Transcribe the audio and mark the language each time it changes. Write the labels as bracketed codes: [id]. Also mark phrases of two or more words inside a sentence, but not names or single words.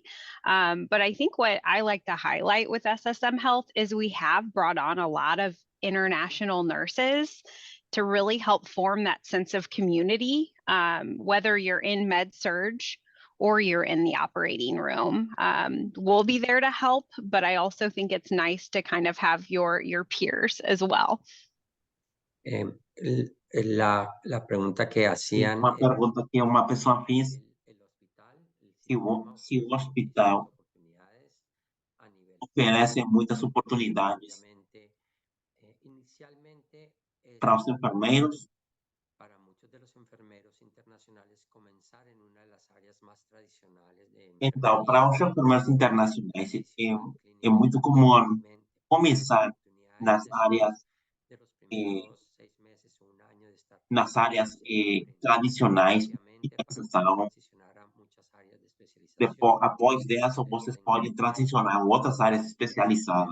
[en] But I think what I like to highlight with SSM Health is we have brought on a lot of international nurses to really help form that sense of community, whether you're in med-surg or you're in the operating room. We'll be there to help, but I also think it's nice to kind of have your peers as well. [es] La pregunta que hacían [pt] Uma pergunta que uma pessoa fez, se o hospital oferece muitas oportunidades para os enfermeiros. [es] para muchos de los enfermeros internacionales comenzar en una de las áreas más tradicionales de [pt] Então, para os enfermeiros internacionais, é muito comum começar nas áreas tradicionais de transição. Após dessa, vocês podem transicionar em outras áreas especializadas.